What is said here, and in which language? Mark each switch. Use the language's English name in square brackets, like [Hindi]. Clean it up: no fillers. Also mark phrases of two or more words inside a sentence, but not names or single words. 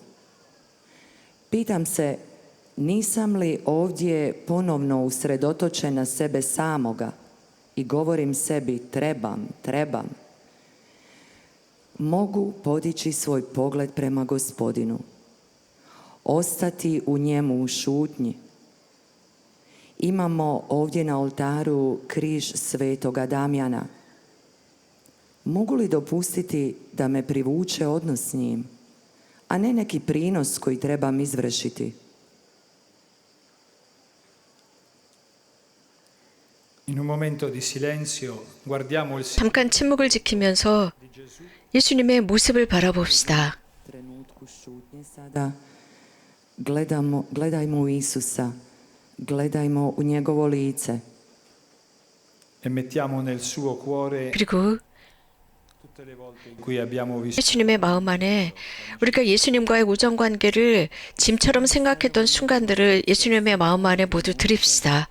[Croatian] Pitam se, nisam li ovdje ponovno usredotočen na sebe samoga i govorim sebi trebam, mogu podići svoj pogled prema Gospodinu, ostati u njemu u šutnji. Imamo ovdje na oltaru križ svetoga Damjana. Mogu li dopustiti da me privuče odnos s njim, a ne neki prinos koji trebam izvršiti? [Italian] In un momento di silenzio guardiamo il [Korean] 잠깐 침묵을 지키면서 예수님의 모습을 바라봅시다. [Croatian] Trenutku šutnje sada gledajmo u Isusa, gledajmo u njegovo lice. [Italian] e mettiamo nel suo cuore [Korean] 그리고 [Italian] tutte le volte in cui abbiamo vissuto [Korean] 예수님의 마음 안에 우리가 예수님과의 우정 관계를 짐처럼 생각했던 순간들을 예수님의 마음 안에 모두 드립시다.